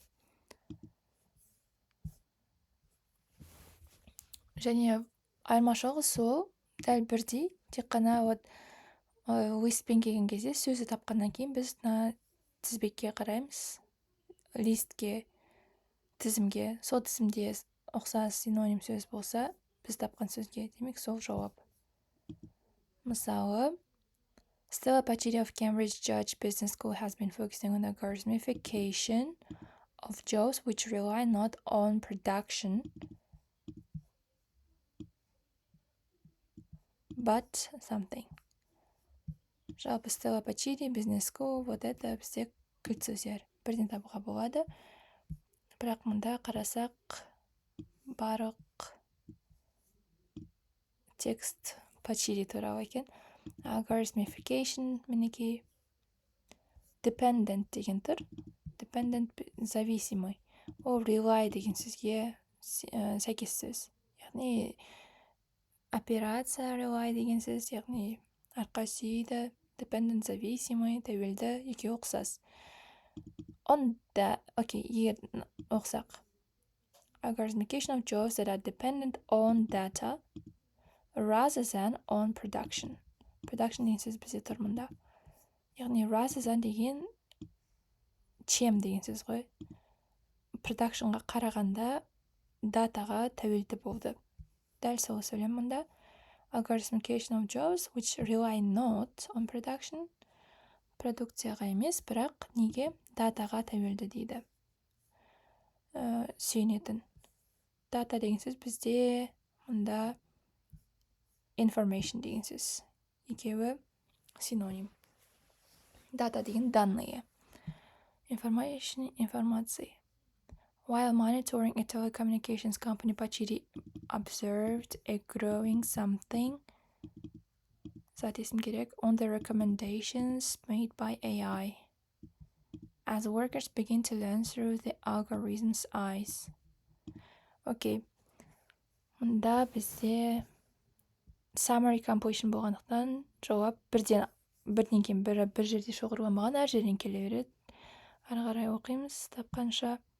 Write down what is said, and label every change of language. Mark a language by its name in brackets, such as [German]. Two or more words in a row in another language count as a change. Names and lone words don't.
[Kazakh] Және айырмашылығы сол, дәл бірдей, тек қана листпен келген кезде сөзді тапқаннан кейін біз тізбекке қараймыз, листке, тізімге. Сол тізімде ұқсас синоним сөз болса, біз тапқан сөзге, демек сол жауап. Мысалы, [English] Stella Pachiri of Cambridge Judge Business School has been focusing on the algorithmification of jobs which rely not on production but something. [Kazakh] Жалпы Stella Pachiri, Business School, [Russian] вот это [Kazakh] бізде кілт сөздер. Бірден табуға болады. Бірақ мұнда қарасақ, барлық текст Pachiri туралы екен. Algorithmification, мінекей. Dependent деген тұр. Dependent зависимый. Ол rely деген сөзге сәйкес сөз. Яғни операция rely деген сөз, яғни арқа сүйейді. Dependent зависимый, тәуелді, екеуі ұқсас. Егер оқсақ. [English] Algorithmification of jobs that are dependent on data rather than on production. [Kazakh] Production деген сөз бізде тұр мұнда. Яғни [English] rather than [Kazakh] деген чем деген сөз ғой. Productionға қарағанда датаға тәуелді болды. Дәл сол сөйлем мұнда. [English] Algorithmification of jobs which rely not on production. [Kazakh] Продукцияға емес, бірақ неге датаға тәуелді дейді. Сүйенетін. Дата деген сөз бізде мұнда information деген сөз. Екеуі синоним. Дата деген данные. Information, информация. [English] While monitoring a telecommunications company, Pachiri observed a growing something [Kazakh] зат есім керек [English] on the recommendations made by AI as workers begin to learn through the algorithm's eyes. [Kazakh] Окей. Мұнда бізде [English] summary completion [Kazakh] болғандықтан жауап бірден кейін бір жерде шоғырланбаған, әр жерден келе береді. Ары қарай оқимыз тапқанша.